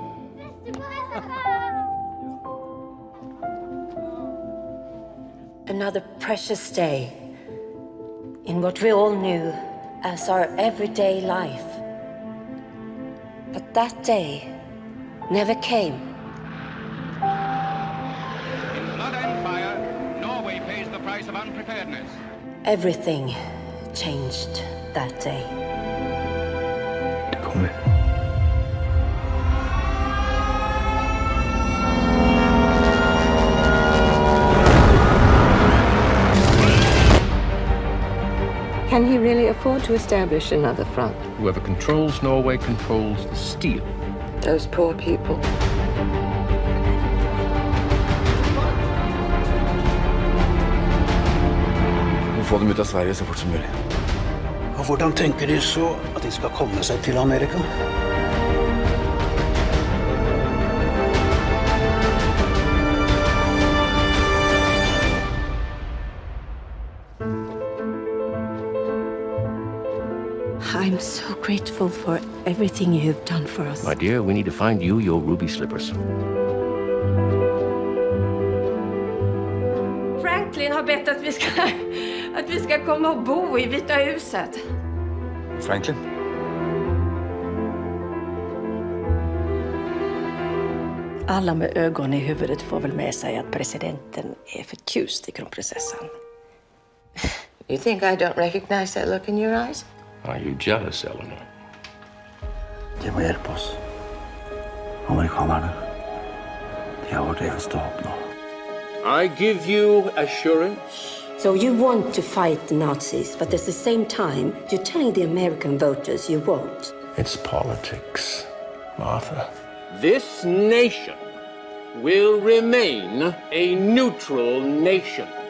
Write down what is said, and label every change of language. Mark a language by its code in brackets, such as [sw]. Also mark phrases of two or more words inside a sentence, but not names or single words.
[en] Another precious day in what we all knew as our everyday life. But that day never came. In blood and fire, Norway pays the price of unpreparedness. Everything changed that day. [no] Kom med. [en] Can he really afford to establish another front? Whoever controls Norway controls the steel. Those poor people. [no] Vi får dem ut av Sverige så fort som mulig. Og hvordan tenker de så at de skal komme seg til Amerika? [en] I'm so grateful for everything you've done for us. My dear, we need to find you your ruby slippers. [sv] Franklin har bett att vi ska komma och bo i Vita huset. Franklin? Alla med ögon i huvudet får väl med sig att presidenten är förtjust i kronprinsessan. [en] You think I don't recognize that look in your eyes? Are you jealous, Eleanor? [no] De må hjelpe oss. Amerikanerne. De har vårt eneste håp nå. [en] I give you assurance. So you want to fight the Nazis, but at the same time, you're telling the American voters you won't. It's politics, Martha. This nation will remain a neutral nation.